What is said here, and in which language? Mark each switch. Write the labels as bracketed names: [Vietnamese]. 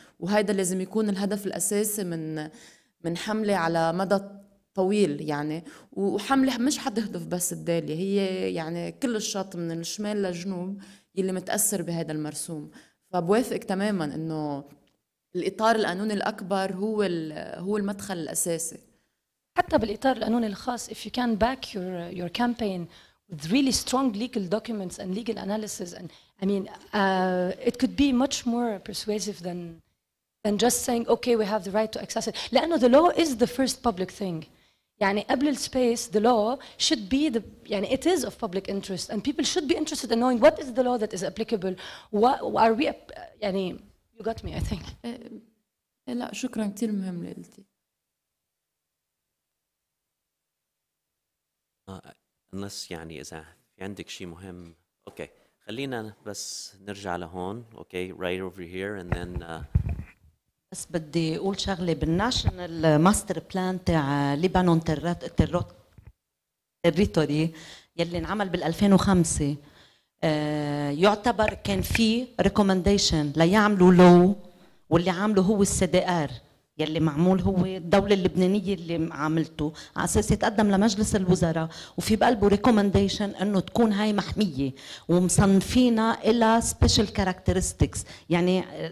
[Arabic] وهذا لازم يكون الهدف الأساسي من حملة على مدى طويل يعني. وحملة مش حتهدف بس الدالية، هي يعني كل الشط من الشمال للجنوب اللي متأثر بهذا المرسوم. فبوافق تماما إنه الإطار القانوني الأكبر هو المدخل الأساسي. حتى بالإطار القانوني الخاص, [English] if you can back your campaign with really strong legal documents and legal analysis, and I mean it could be much more persuasive than just saying okay we have the right to access it. [Arabic] لأنه [English] the law is the first public thing. [Arabic] يعني قبل السبيس [English] the law should be the [Arabic] يعني [English] it is of public interest and people should be interested in knowing what is the law that is applicable. What are we [Arabic] يعني [English] you got me I think. [Arabic] لا شكرا كثير مهم اللي قلتي. [English] unless [Arabic] يعني إذا في عندك شيء مهم. أوكي خلينا بس نرجع لهون. [English] okay right over here and then [Arabic] بس بدي أقول شغلة بالناشونال ماستر بلان تاع لبنان تيريتوري يلي انعمل بال 2005 يعتبر كان في ريكومنديشن ليعملوا لو، واللي عامله هو الCDR يلي معمول هو الدولة اللبنانية اللي عاملته على أساس يتقدم لمجلس الوزراء، وفي بقلبه ريكومنديشن إنه تكون هاي محمية ومصنفينها إلى [English] special characteristics، [Arabic] يعني